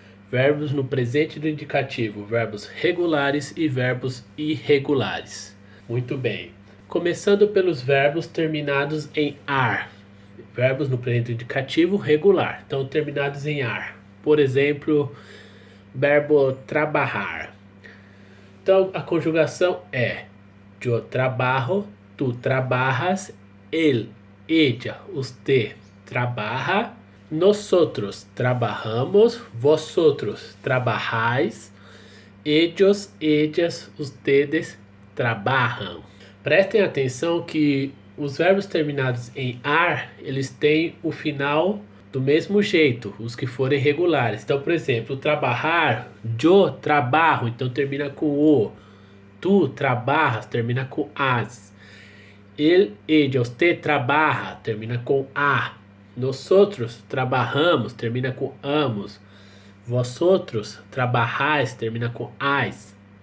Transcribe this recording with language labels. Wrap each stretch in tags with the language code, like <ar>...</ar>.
<pt>Verbos no presente do indicativo, verbos regulares e verbos irregulares. Muito bem. Começando pelos verbos terminados em ar. Verbos no presente do indicativo regular, então terminados em ar. Por exemplo, verbo trabalhar. Então a conjugação é:</pt> <es>yo trabajo, tú trabajas, él, ella, usted trabaja, nosotros trabajamos, vosotros trabajáis, ellos, ellas, ustedes trabalham.</es> <pt>Prestem atenção que os verbos terminados em ar, eles têm o final do mesmo jeito, os que forem regulares. Então, por exemplo, trabalhar,</pt> <es>yo trabajo,</es> <pt>então termina com o. Tu trabalhas, termina com as. Ele,</pt> <es>ella, usted trabaja,</es> <pt>termina com a.</pt> <es>Nosotros trabajamos,</es> <pt>termina com amos.</pt> <es>Vosotros trabajáis,</es> <pt>termina com as.</pt>